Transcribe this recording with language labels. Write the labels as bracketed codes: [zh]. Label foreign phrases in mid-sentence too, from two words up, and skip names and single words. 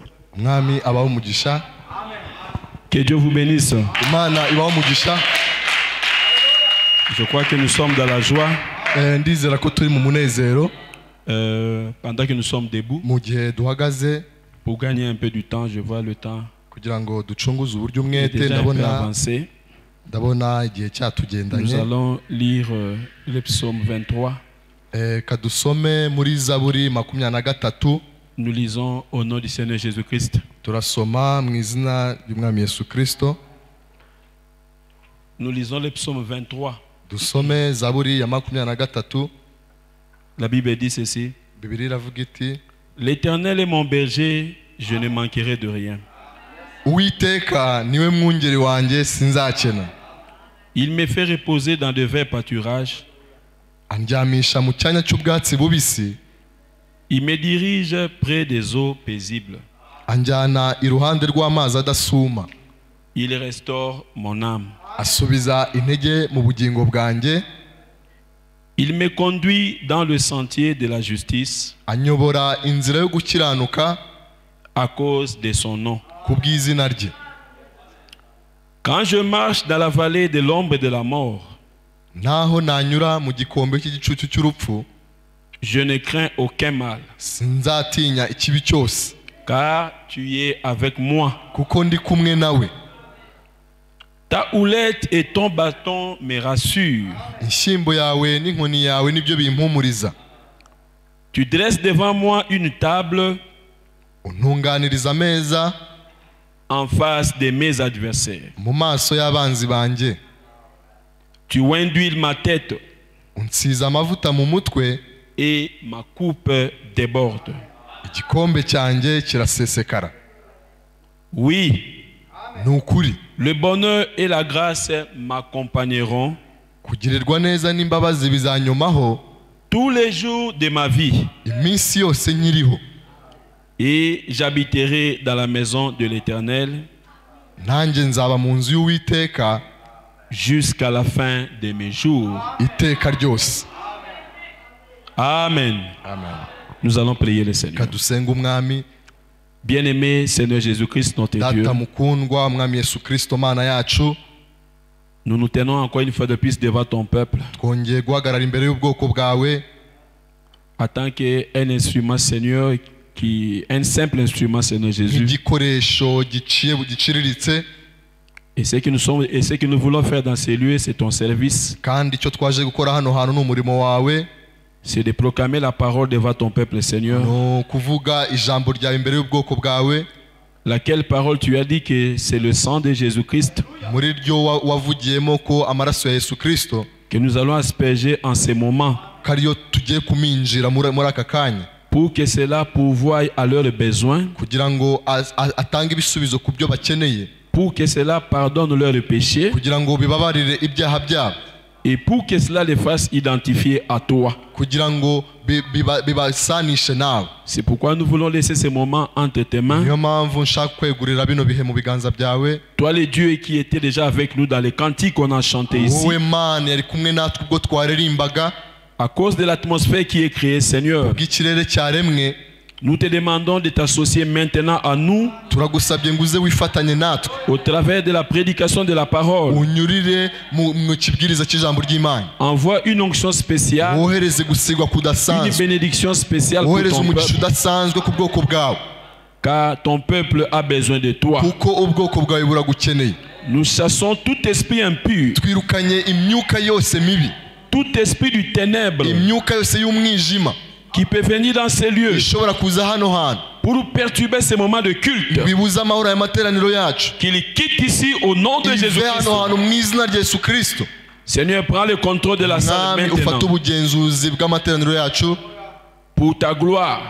[rw] Mwami abaho umugisha. [fr] Que Dieu vous bénisse. [rw] Imana ibaho umugisha. [fr] Je crois que nous sommes dans la joie. [rw] Ndizera ko turi mu munezero. [fr] Pendant que nous sommes debout. [rw] Mu gihe duhagaze. [fr] Pour gagner un peu du temps, je vois le temps. [rw] Kugira ngo ducunguze uburyo umwete [fr] Déjà un peu [rw] ndabona. [fr] avancé. [rw] Ndabona igihe cyatugendanye. [fr] Nous allons lire le psaume 23. [rw] Kadusome muri Zaburi 23. [fr] Nous lisons au nom du Seigneur Jésus-Christ. [rw] Turasoma mu izina ry'Umwami Yesu Kristo. [fr] Nous lisons le psaume 23. [rw] Dusome Zaburi ya 23. [fr] La Bible dit ceci. [rw] Bibiliya iravuga iti, [fr] L'Éternel est mon berger, je ne manquerai de rien. [rw] Uwiteka niwe mwungeri wanjye sinzakena. [fr] Il me fait reposer dans de verts pâturages. [rw] Andyamisha mu cyanya cy'ubwatsi bubisi. [fr] Il me dirige près des eaux paisibles. [rw] Anjyana iruhande rw'amazi adasuma. [fr] Il restaure mon âme. [rw] Asubiza intege mu bugingo bwanjye. [fr] Il me conduit dans le sentier de la justice. [rw] Anyobora inzira yo gukiranuka [fr] à cause de son nom. [rw] Kubw'izina rye. [fr] Quand je marche dans la vallée de l'ombre de la mort, [rw] naho nanyura mu gikombe cy'igicucu cy'urupfu, [fr] je ne crains aucun mal. [rw] Sinzatinya ikibi cyose. [fr] Car tu es avec moi. [rw] Kuko ndi kumwe nawe. [fr] Ta houlette et ton bâton me rassurent. [rw] Inshyimbo yawe n'inkoni yawe nibyo bimpumuriza. [fr] Tu dresses devant moi une table [rw] untunganiriza ameza [fr] en face de mes adversaires. [rw] Mu maso y'abanzi banjye. [fr] Tu induis ma tête. [rw] Unsiza amavuta mu mutwe. [fr] Et ma coupe déborde. [rw] Igikombe cyanjye kirasesekara. [fr] Oui. [rw] Nukuri. [fr] Le bonheur et la grâce m'accompagneront. [rw] Kugirirwa neza n'imbabazi bizanyomaho. [fr] Tous les jours de ma vie. [rw] Iminsi yose nkiriho. [fr] Et j'habiterai dans la maison de l'Éternel. [rw] Nanjye nzaba mu nzu y'Uwiteka. [fr] Jusqu'à la fin de mes jours. [rw] Iteka ryose. Amen. Amen. [fr] Nous allons prier le Seigneur. [rw] Kadusenga umwami. [fr] Bien-aimé Seigneur Jésus-Christ, notre Dieu. [rw] Data mukundwa mwami Yesu Kristo mana yacu. [fr] Nous nous tenons encore une fois de plus devant ton peuple. [rw] Twongeye guhagarara imbere y'ubwoko bwawe. [fr] En tant qu'un instrument, Seigneur, un simple instrument, Seigneur Jésus. [rw] Igikoresho giciriritse. [fr] Et ce que nous voulons faire dans ces lieux, c'est ton service. [rw] Kandi icyo twaje gukora hano hantu n'umurimo wawe. [fr] C'est de proclamer la parole devant ton peuple, Seigneur. [rw] No kuvuga ijambo ryawe imbere y'ubwoko bwawe. [fr] Laquelle parole tu as dit que c'est le sang de Jésus-Christ. [rw] Muri ryo wavugiyemo ko amaraso ya Yesu Kristo. [fr] Que nous allons asperger en ces moments. [rw] Kariyo tugiye kuminjira muri aka kanya. [fr] Pour que cela pourvoie à leurs besoins. [rw] Kugira ngo atange ibisubizo ku byo bakeneye. [fr] Pour que cela pardonne leurs péchés. [rw] Kugira ngo bibabarire ibyaha byabo. [fr] Et pour que cela les fasse identifier à toi. [rw] Kugira ngo bibasanishe nawe. [fr] C'est pourquoi nous voulons laisser ces moments entre tes mains. [rw] Niyo mpamvu nshaka kwegurira bino bihe mu biganza byawe. [fr] Toi le Dieu qui était déjà avec nous dans les cantiques qu'on a chanté ici. [rw] Wowe Mana yari kumwe natwe ubwo twaririmbaga. [fr] À cause de l'atmosphère qui est créée, Seigneur. [rw] Bw'ikirere cyaremwe. [fr] Nous te demandons de t'associer maintenant à nous. [rw] Turagusabye nguze wifatanye natwe. [fr] Au travers de la prédication de la parole. [rw] Unyurire mu kibwiriza cy'ijambo ry'Imana. [fr] Envoie une onction spéciale. [rw] Wohereze gusigwa kudasanzwe. [fr] Une bénédiction spéciale pour ton peuple. [rw] Udasanzwe ku bwoko bwawe. [fr] Car ton peuple a besoin de toi. [rw] Kuko ubwoko bwawe buragukeneye. [fr] Nous chassons tout esprit impur. [rw] Twirukanye imyuka yose mibi. [fr] Tout esprit du ténèbre. [rw] Imyuka yose y'umwijima. [fr] Qui peut venir dans ces lieux pour perturber ces moments de culte. Qu'il quitte ici au nom de Jésus-Christ. Seigneur, prends le contrôle de la salle maintenant. Pour ta gloire.